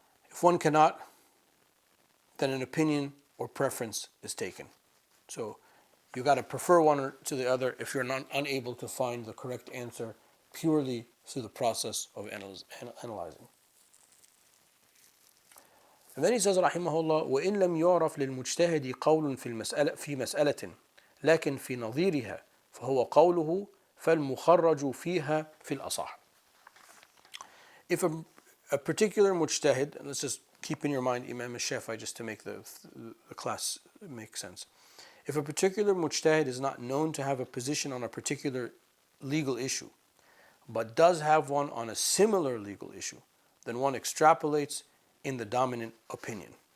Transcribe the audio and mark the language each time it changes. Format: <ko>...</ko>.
<en>If one cannot, then an opinion or preference is taken. So you got to prefer one to the other if you're not unable to find the correct answer purely through the process of analyzing. And then he says,</en> <ar>rahimahullah, وَإِن لَمْ يُعْرَفْ لِلْمُجْتَهِدِ قَوْلٌ في مسألة لكن في نظيرها فهو قوله فالمخرج فيها في الأصح.</ar> <en>If a particular mujtahid, and let's just keep in your mind Imam al-Shafi'i just to make the class make sense. If a particular mujtahid is not known to have a position on a particular legal issue, but does have one on a similar legal issue, then one extrapolates in the dominant opinion.</en>